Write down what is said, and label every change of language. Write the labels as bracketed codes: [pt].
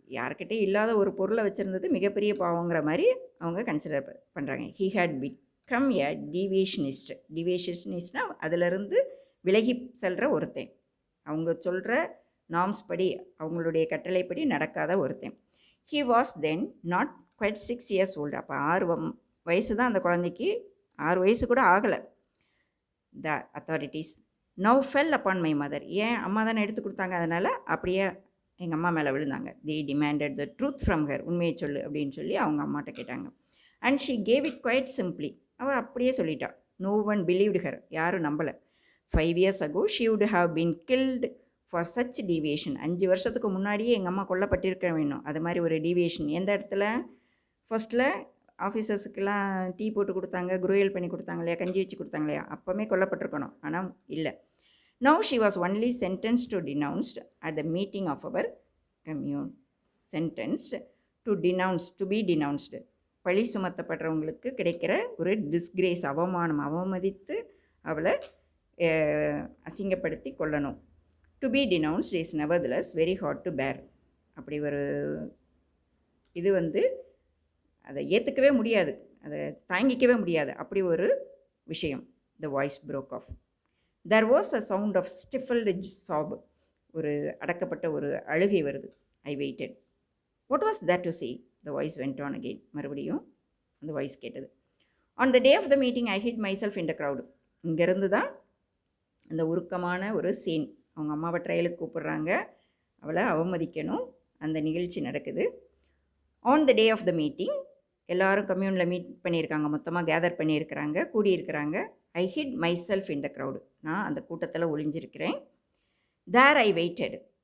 [ta] யார்கிட்டே இல்லாத ஒரு பொருளை வச்சுருந்தது மிகப்பெரிய பாவங்கிற மாதிரி அவங்க கன்சிடர் பண்ணுறாங்க. [en] He had become a deviationist. [ta] டீவியேஷனிஸ்ட்னால் அதிலிருந்து விலகி செல்கிற ஒருத்தன், அவங்க சொல்கிற நார்ம்ஸ் படி, அவங்களுடைய கட்டளைப்படி நடக்காத ஒருத்தன். [en] He was then not quite 6 years old. [ta] அப்போ 6 வயசு தான் அந்த குழந்தைக்கு, 6 வயசு கூட ஆகலை. [en] The authorities now fell upon my mother. [ta] ஏன், அம்மா தானே எடுத்து கொடுத்தாங்க, அதனால் அப்படியே எங்கள் அம்மா மேலே விழுந்தாங்க. [en] The demanded the truth from her. [ta] உண்மையை சொல்லு அப்படின்னு சொல்லி அவங்க அம்மாட்ட கேட்டாங்க. [en] And she gave it quite simply. [ta] அவள் அப்படியே சொல்லிட்டாள். [en] No one believed her. [ta] யாரும் நம்பலை. [en] 5 years ago she would have been killed for such deviation. [ta] 5 வருஷத்துக்கு முன்னாடியே எங்கள் அம்மா கொல்லப்பட்டிருக்க வேணும். அது மாதிரி ஒரு டீவியேஷன். எந்த இடத்துல, ஃபர்ஸ்ட்டில் ஆஃபீஸர்ஸுக்கெல்லாம் டீ போட்டு கொடுத்தாங்க, குரோயல் பண்ணி கொடுத்தாங்க இல்லையா, கஞ்சி வச்சு கொடுத்தாங்க இல்லையா, அப்போவே கொல்லப்பட்டிருக்கணும். ஆனால் இல்லை. [en] Now she was only sentenced to denounced at the meeting of our commune. sentenced to be denounced. [ta] பழி சுமத்தப்படுறவங்களுக்கு கிடைக்கிற ஒரு டிஸ்கிரேஸ், அவமானம், அவமதித்து அவளை அசிங்கப்படுத்தி கொள்ளணும். [en] To be denounced is nevertheless very hard to bear. [ta] அப்படி ஒரு இது வந்து அதை ஏற்றுக்கவே முடியாது, அதை தாங்கிக்கவே முடியாது, அப்படி ஒரு விஷயம். [en] The voice broke off. There was a sound of stifled sob. [ta] ஒரு அடக்கப்பட்ட ஒரு அழுகை வருது. [en] I waited. What was that to say? The voice went on again. [ta] மறுபடியும் அந்த வாய்ஸ் கேட்டது. [en] On the day of the meeting, I hid myself in the crowd. [ta] இங்கேருந்து தான் அந்த உருக்கமான ஒரு சீன். அவங்க அம்மாவை ட்ரையலுக்கு கூப்பிடுறாங்க, அவளை அவமதிக்கணும், அந்த நிகழ்ச்சி நடக்குது. [en] on the day of the meeting, [ta] எல்லோரும் கம்யூனில் மீட் பண்ணியிருக்காங்க, மொத்தமாக கேதர் பண்ணியிருக்கிறாங்க, கூடியிருக்கிறாங்க. [en] I hid myself in the crowd. [ta] நான் அந்த கூட்டத்தில் ஒளிஞ்சிருக்கிறேன். [en] There I waited.